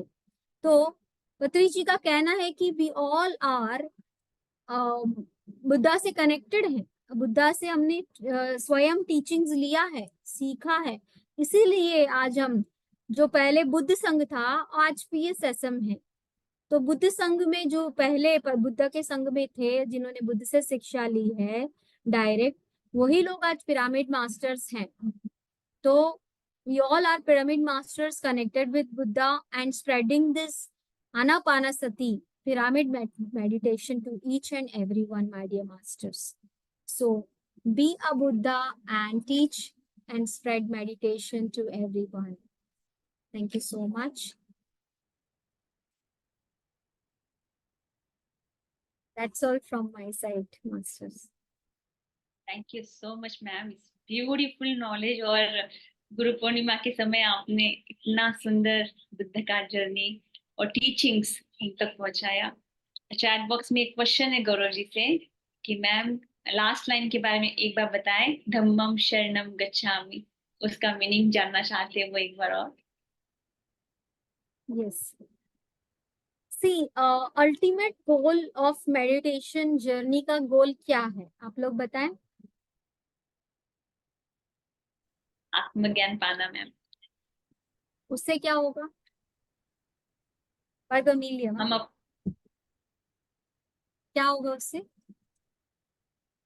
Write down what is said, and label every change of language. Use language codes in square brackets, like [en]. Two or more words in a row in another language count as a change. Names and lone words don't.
[hi] तो पत्री जी का कहना है कि [en] we all are [hi] बुद्धा से कनेक्टेड है, बुद्धा से हमने स्वयं टीचिंग्स लिया है, सीखा है, इसीलिए आज हम, जो पहले बुद्ध संघ था आज PSSM है। तो बुद्ध संघ में जो पहले पर बुद्ध के संघ में थे, जिन्होंने बुद्ध से शिक्षा ली है डायरेक्ट, वही लोग आज पिरामिड मास्टर्स हैं। [en] तो we all are pyramid masters connected with Buddha and spreading this Anapanasati pyramid meditation to each and everyone, my dear masters. So be a Buddha and teach and spread meditation to everyone. Thank you so much. That's all from my side, masters. Thank you so much ma'am, इस beautiful knowledge. [hi] और गुरु पूर्णिमा के समय आपने इतना सुंदर बुद्ध का जर्नी और टीचिंग्स हम तक पहुंचाया। [en] chat box [hi] में एक क्वेश्चन है गौरव जी से कि मैम [en] last line [hi] के बारे में एक बार बताएं, [pi] धम्मम शरणम गच्छामि, [hi] उसका मीनिंग जानना चाहते हैं वो एक बार और। [en] Yes. See, ultimate goal of meditation journey [hi] का गोल क्या है, आप लोग बताएं। आत्मज्ञान पाना मैम। उससे क्या होगा? वर्गोनीलियम हम क्या होगा उससे? अपने